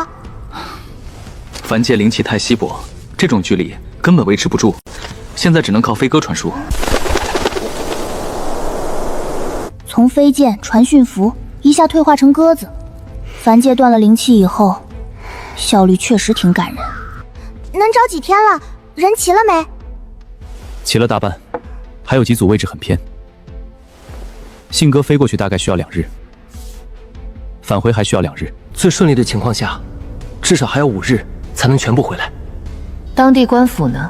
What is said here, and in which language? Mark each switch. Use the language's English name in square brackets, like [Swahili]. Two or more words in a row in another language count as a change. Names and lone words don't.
[Chinese] 凡界灵气太稀薄，这种距离根本维持不住，现在只能靠飞鸽传输。从飞剑、传讯符一下退化成鸽子，凡界断了灵气以后，效率确實挺感人。能找幾天了？ 人齊了沒？齊了大半，還有幾組位置很偏。信鴿飛過去大概需要2日，返回還需要2日。最順利的情況下，至少還要5日才能全部回來。當地官府呢？